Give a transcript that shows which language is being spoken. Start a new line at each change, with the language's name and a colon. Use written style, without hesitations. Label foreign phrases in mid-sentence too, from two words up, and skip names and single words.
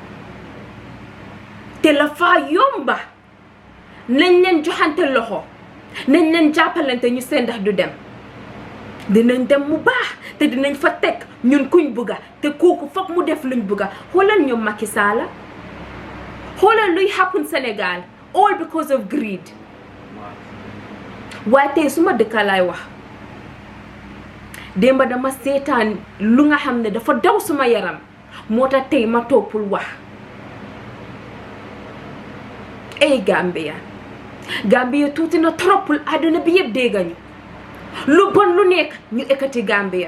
Wolof: te la faa yomba nañ leen joxante loxo, nañ leen jàppalante ñu seen ndax du dem. dinañ dem mu baax, te dinañ fa teg ñun kuñ bugga, te kooku foog mu def luñ bugga. xoolal ñu Macky Sall, xoolal luy happen Sénégal,
English: all because of greed.
Wolof: waaye tey suma dëkka laay wax, démba dama seetaan lu nga xam ne dafa daw suma yaram, moo tax tey ma toppul wax. ay Gambia tuuti na toppul àdduna bi yëpp déggañu lu bon lu nekk ñu ekkati Gambia.